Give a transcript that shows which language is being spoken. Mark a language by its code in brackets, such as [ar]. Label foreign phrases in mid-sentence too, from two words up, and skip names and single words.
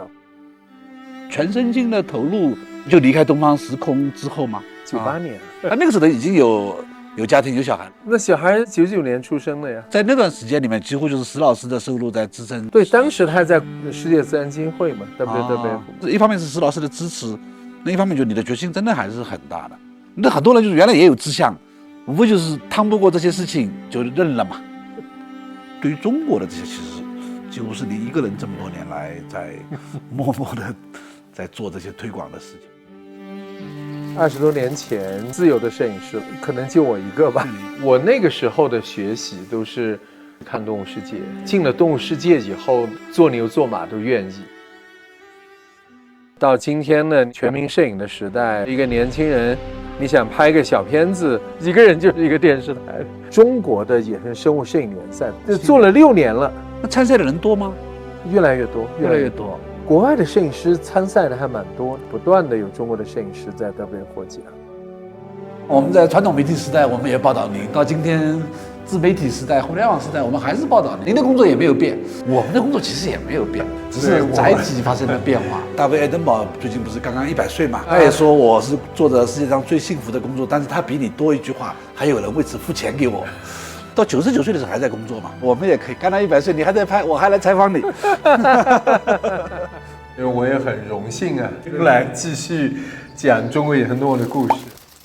[zh] 全身心的投入，就離開東方時空之後嗎？98年，那個時候已經有家庭有小孩，那小孩99年出生的呀，在那段時間裡面，幾乎就是石老師的收入在支撐。對，當時他在世界自然基金會嘛 ，WWF。一方面是石老師的支持，另一方面就你的決心真的還是很大的。那很多人就是原來也有志向，无非就是趟不過這些事情就認了嘛。對於中國的這些，其實幾乎是你一個人這麼多年來在默默的在做這些推廣的事情。 20多年前，自由的攝影師可能就我一個吧。我那個時候的學習都是看動物世界，進了動物世界以後，做牛做馬都願意。到今天呢，全民攝影的時代，一個年輕人，你想拍個小片子，一個人就是一個電視台。中國的野生生物攝影聯賽做了6年了，那參賽的人多嗎？越來越多，越來越多。國外的攝影師參賽的還蠻多，不斷的有中國的攝影師在得獲獎。我們在傳統媒體時代，我們也報道您；到今天自媒體時代、互聯網時代，我們還是報道您。您的工作也沒有變，我們的工作其實也沒有變，只是載體發生了變化。大衛·愛登堡最近不是剛剛100歲嘛？他也說我是做着世界上最幸福的工作，但是他比你多一句話，還有人為此付錢給我。到99歲的時候還在工作嘛？我們也可以，剛剛100歲你還在拍，我還來採訪你。因為我也很榮幸啊，來繼續講中國野生動物的故事。